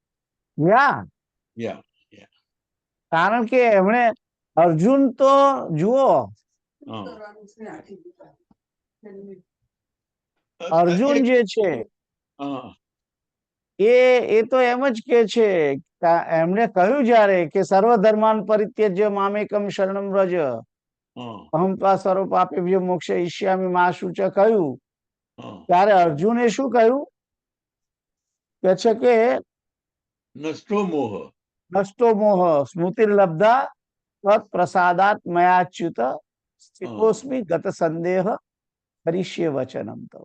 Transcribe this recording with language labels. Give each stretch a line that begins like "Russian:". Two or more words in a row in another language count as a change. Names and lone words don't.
Gujarati: યા કારણ કે એમણે અર્જુન તો જુઓ, અર્જુન જે છે એ તો એમ જ કે છે, એમણે કહ્યું જ્યારે કે
Sanskrit: સર્વધર્માન પરિત્યજ્ય મામેકમ શરણમ વ્રજ અહમ ત્વા સર્વ પાપેભ્યો મોક્ષયિષ્યામિ મા શુચ
Gujarati: કહ્યું ત્યારે અર્જુને શું કહ્યું કે છે કે
Sanskrit: નષ્ટો મોહ સ્મૃતિર્લબ્ધા તત્ પ્રસાદાત મયાચ્યુત સ્થિતોસ્મિ ગત સંદેહ કરીષ્ય વચનમ તવ.